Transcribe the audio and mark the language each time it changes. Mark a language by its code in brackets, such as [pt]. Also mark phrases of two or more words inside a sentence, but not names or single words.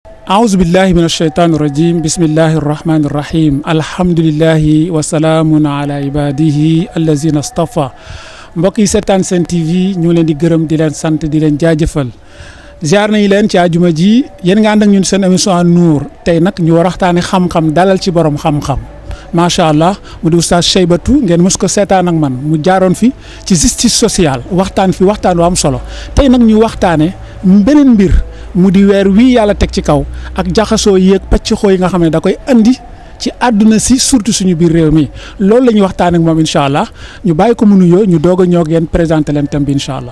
[ar] أعوذ بالله من الشيطان الرجيم بسم الله الرحمن الرحيم الحمد لله وسلام على عباده الذين اصطفى [wo] mbokk yi seetaan Sen TV ñu leen di gërëm di leen sant di leen jaajëfal ziar nañu leen ci àjjuma ji yéen nga ànd ak ñun seen émission An Nour tey nag ñu war a waxtaanee xam-xam dalal ci borom xam-xam [ar] ما شاء الله [wo] mu di oustaz Cheybatu ngeen mës ko seetaan ak man mu jaaroon fi ci [fr] justice sociale [wo] waxtaan fi waxtaan wu am solo tey nag ñu waxtaanee beneen mbir mu di weer wii yàlla teg ci kaw ak jaxasoo yéeg pàcc xoo yi nga xam ne da koy andi ci àdduna si surtout suñu biir réew mi loolu la ñuy waxtaan ak moom [ar] إن شاء الله [wo] ñu bàyyi ko mu nuyoo ñu doog a ñoo ngeen présenté leen thème bi [ar] إن شاء الله.